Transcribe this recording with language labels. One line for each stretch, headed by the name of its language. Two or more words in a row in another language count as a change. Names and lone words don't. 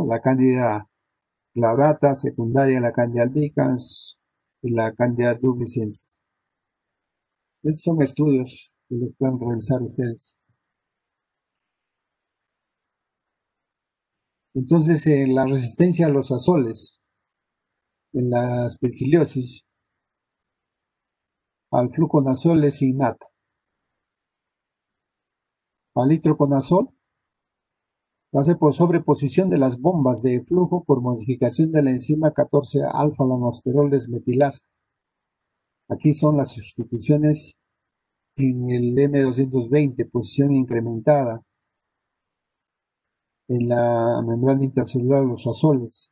Spanish: La Cándida glabrata, secundaria la Cándida albicans y la Cándida dublicens. Estos son estudios que los pueden realizar ustedes. Entonces, la resistencia a los azoles, en la aspergillosis, al fluconazol es innata. Al itraconazol lo hace por sobreposición de las bombas de flujo por modificación de la enzima 14-alfa-lanosterol desmetilasa. Aquí son las sustituciones en el M220, posición incrementada en la membrana intercelular de los azoles.